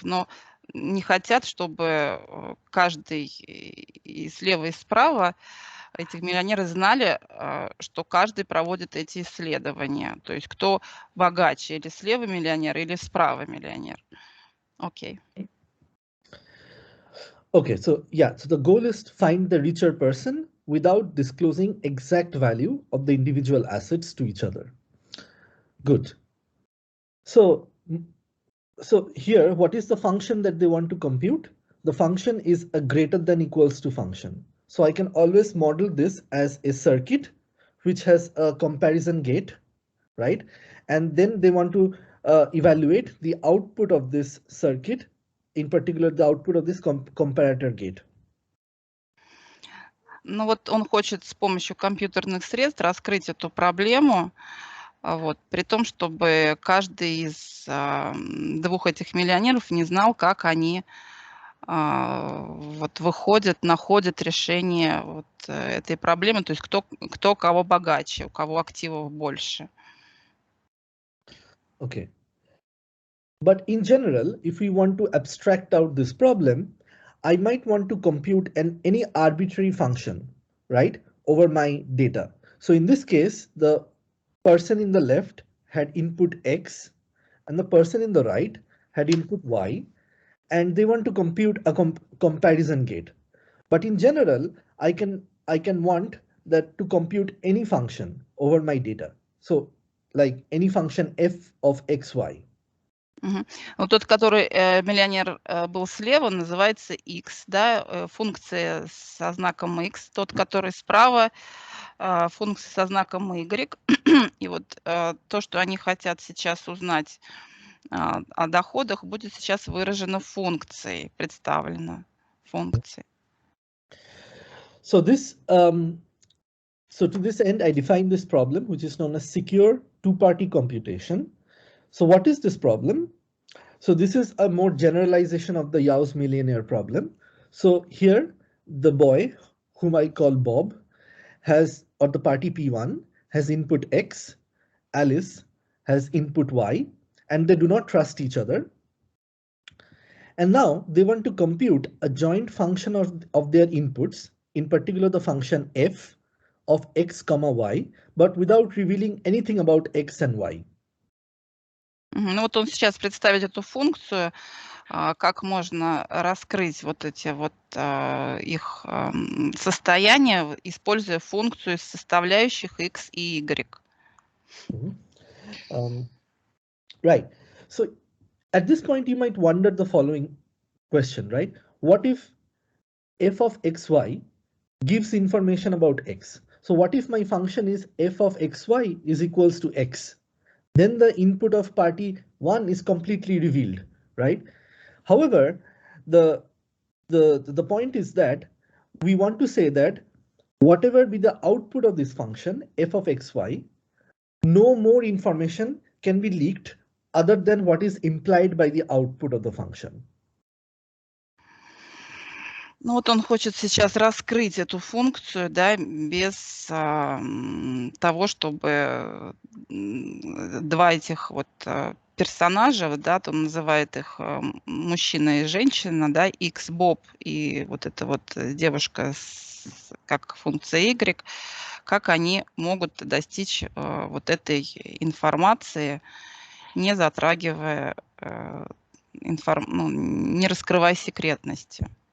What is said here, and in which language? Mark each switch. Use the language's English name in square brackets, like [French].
[Russian] Но не хотят, чтобы каждый и слева, и справа эти миллионеры знали, что каждый проводит эти исследования. То есть кто богаче, или слева миллионер, или справа миллионер. Окей. [English] Okay, so yeah, so the goal is to find the richer person without disclosing exact value of the individual assets to each other. Good. So here, what is the function that they want to compute? The function is a greater than equals to function. So I can always model this as a circuit which has a comparison gate, right? And then they want to evaluate the output of this circuit, in particular the output of this comparator gate. [Russian] Ну вот он хочет с помощью компьютерных средств раскрыть эту проблему, вот, при том, чтобы каждый из двух этих миллионеров не знал, как они вот выходят, находят решение вот этой проблемы, то есть кто кого богаче, у кого активов больше. [English] Okay. But in general, if we want to abstract out this problem, I might want to compute any arbitrary function, right, over my data. So in this case, the person in the left had input X and the person in the right had input Y, and they want to compute a comparison gate. But in general, I can want that to compute any function over my data. So like any function f of xy. [Russian] Вот тот, который миллионер был слева, называется x, да, функция со знаком x. Тот, который справа, функция со знаком y. И вот то, что они хотят сейчас узнать о доходах, будет сейчас выражено функцией, представлено функцией. [English] So this so to this end, I define this problem, which is known as secure two-party computation. So what is this problem? So this is a more generalization of the Yao's millionaire problem. So here, the boy, whom I call Bob, has, or the party P1, has input X, Alice has input Y, and they do not trust each other. And now they want to compute a joint function of their inputs, in particular the function f of x comma y, but without revealing anything about x and y. [Russian] Ну вот он сейчас представит эту функцию, как можно раскрыть вот эти вот их состояния, используя функцию из составляющих x и y. [English] Right. So at this point, you might wonder the following question, right? What if f of xy gives information about x? So what if my function is f of xy is equals to x? Then the input of party 1 is completely revealed, right? However, the point is that we want to say that whatever be the output of this function, f of xy, no more information can be leaked other than what is implied by the output of the function. [Russian] Ну вот он хочет сейчас раскрыть эту функцию, да, без того, чтобы два этих вот персонажа, да, то он называет их мужчина и женщина, да, X, Bob и вот эта вот девушка как функция Y, как они могут достичь вот этой информации, не затрагивая, не раскрывая секретности.